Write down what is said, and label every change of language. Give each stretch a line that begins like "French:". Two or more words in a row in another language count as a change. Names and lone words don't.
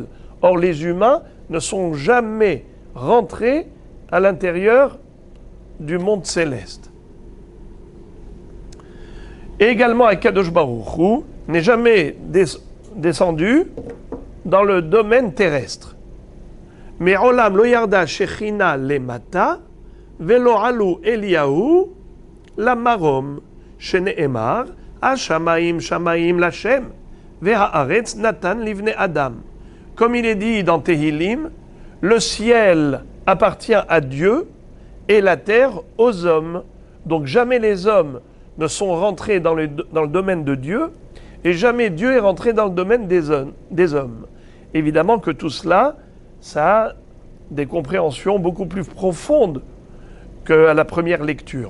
French: Or, les humains ne sont jamais rentrés à l'intérieur du monde céleste. Et également,
Hebrew: הקדוש ברוך הוא
French: n'est jamais descendu dans le domaine terrestre.
Hebrew: Mais עולם לא ירדה שכינה למטה ולא עלו אליהו למרום שנאמר השמים שמים לה' והארץ נתן לבני אדם.
French: Comme il est dit dans Tehillim, le ciel appartient à Dieu et la terre aux hommes. Donc jamais les hommes ne sont rentrés dans le domaine de Dieu et jamais Dieu est rentré dans le domaine des hommes. Évidemment que tout cela, ça a des compréhensions beaucoup plus profondes qu'à la première lecture.